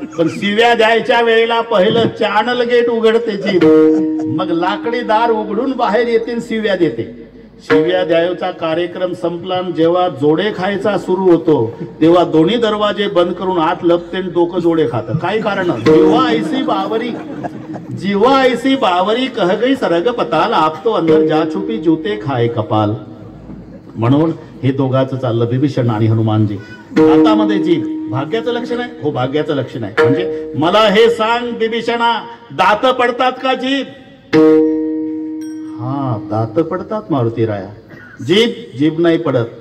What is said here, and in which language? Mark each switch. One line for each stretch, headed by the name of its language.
Marathi: पण शिव्या द्यायच्या वेळेला पहिलं चॅनल गेट उघडते जीभ, मग लाकडी दार उघडून बाहेर येते, शिव्या देते. शिव्या द्यायचा कार्यक्रम संपला, जेव्हा जोडे खायचा सुरू होतो तेव्हा दोन्ही दरवाजे बंद करून आत लपते, डोकं जोडे खात. काय कारण,
Hindi: जीवा ऐसी बावरी, जीवा ऐसी बावरी, कह गई सरग पताल, आप तो अंदर जा छुपी जूते खाए कपाल.
Marathi: म्हणून हे दोघांचं चाललं, विभीषण आणि हनुमानजी. दातामध्ये जीभ भाग्याचं लक्षण आहे. हो, भाग्याचं लक्षण आहे. म्हणजे मला हे सांग विभीषणा, दात पडतात का जीभ. हा, दात पडतात मारुती राया, जीभ नाही पडत.